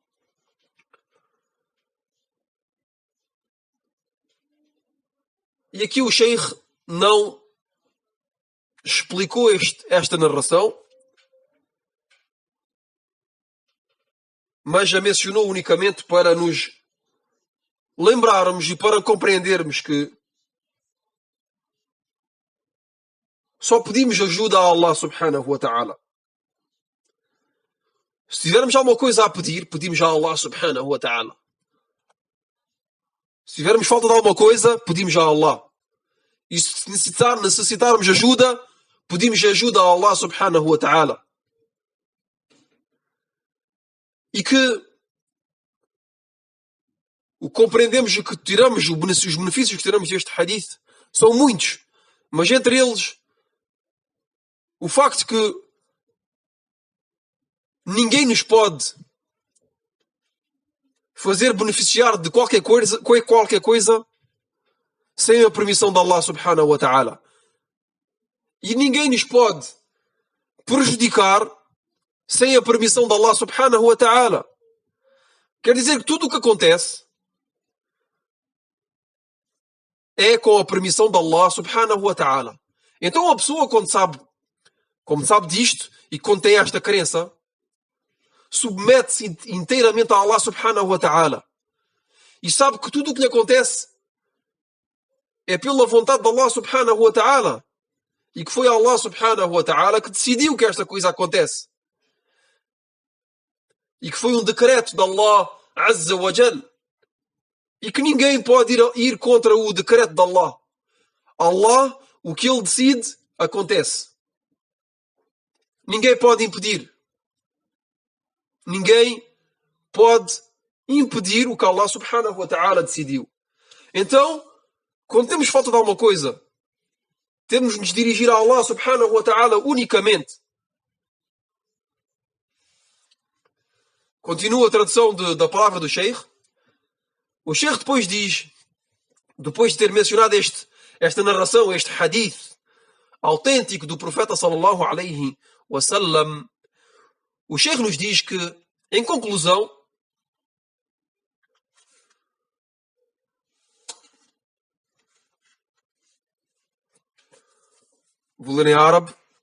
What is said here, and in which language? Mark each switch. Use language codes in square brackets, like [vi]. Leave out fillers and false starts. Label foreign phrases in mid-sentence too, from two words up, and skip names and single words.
[pt] E aqui o Sheikh não explicou esta narração, mas a mencionou unicamente para nos lembrarmos e para compreendermos que só pedimos ajuda a Allah [ar] سبحانه وتعالى. [pt] Se tivermos alguma coisa a pedir, pedimos a Allah [ar] سبحانه وتعالى. [pt] Se tivermos falta de alguma coisa, pedimos a Allah. E se necessitarmos ajuda, pedimos ajuda a Allah [ar] سبحانه وتعالى. [pt] E que compreendemos que tiramos os benefícios que tiramos deste hadith são muitos, mas entre eles o facto que ninguém nos pode fazer beneficiar de qualquer coisa sem a permissão de Allah [ar] سبحانه وتعالى. [pt] E ninguém nos pode prejudicar sem a permissão de Allah [ar] سبحانه وتعالى. [pt] Quer dizer que tudo o que acontece é com a permissão de Allah [ar] سبحانه وتعالى. [pt] Então a pessoa, como sabe disto e quando tem esta crença, submete-se inteiramente a Allah [ar] سبحانه وتعالى. [pt] E sabe que tudo o que lhe acontece é pela vontade de Allah [ar] سبحانه وتعالى. [pt] E que foi Allah [ar] سبحانه وتعالى [pt] que decidiu que esta coisa acontece. E que foi um decreto de Allah [ar] عز وجل. [pt] E que ninguém pode ir contra o decreto de Allah. Allah, o que Ele decide, acontece. Ninguém pode impedir. Ninguém pode impedir o que Allah [ar] سبحانه وتعالى [pt] decidiu. Então, quando temos falta de alguma coisa, temos de nos dirigir a Allah [ar] سبحانه وتعالى [pt] unicamente. Continua a tradução da palavra do Sheikh. O Sheikh depois diz, depois de ter mencionado esta narração, este hadith autêntico do profeta [ar] صلى الله عليه وسلم, [pt] o Sheikh nos diz que, em conclusão, vou ler em árabe.